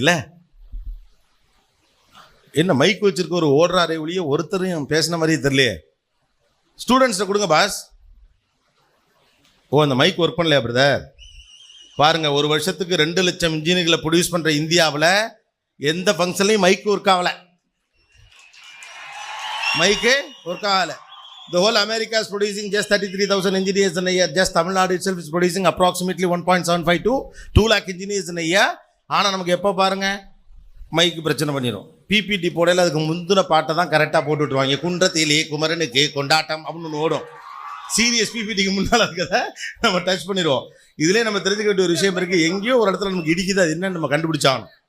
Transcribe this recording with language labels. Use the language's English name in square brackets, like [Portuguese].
[Tamil] இல்லை என்ன மைக் வச்சிருக்க ஒரு ஓடுறாரே ஒழிய ஒருத்தரையும் பேசின மாதிரியே தெரியலையே. ஸ்டூடெண்ட்ஸை கொடுங்க பாஸ். ஓ, அந்த மைக் ஒர்க் பண்ணலையா பிரதர்? பாருங்க, ஒரு வருஷத்துக்கு 2 லட்சம் இன்ஜினியர்களை ப்ரொடியூஸ் பண்ணுற இந்தியாவில் எந்த ஃபங்க்ஷன்லையும் மைக்கு ஒர்க் ஆகலை. மைக்கு ஒர்க் ஆகலை. [English] The whole America is producing just 33,000 engineers in a year. Just Tamil Nadu itself is producing approximately 1.75 to 2 lakh engineers in a year. [Tamil] ஆனால் நமக்கு எப்போ பாருங்க மைக்கு பிரச்சனை பண்ணிடும். பிபிடி போடையில் அதுக்கு முந்தின பாட்டை தான் கரெக்டாக போட்டு விட்டுருவாங்க. குன்றத்திலே குமரனுக்கு கொண்டாட்டம் அப்படின்னு ஒன்று ஓடும். சீரியஸ் பிபிடிக்கு முன்னால் இருக்கிறத நம்ம டச் பண்ணிடுவோம். இதுலேயே நம்ம தெரிஞ்சுக்க வேண்டிய ஒரு விஷயம் இருக்குது. எங்கேயோ ஒரு இடத்துல நமக்கு இடிக்குது, அது என்னன்னு நம்ம கண்டுபிடிச்சாகணும்.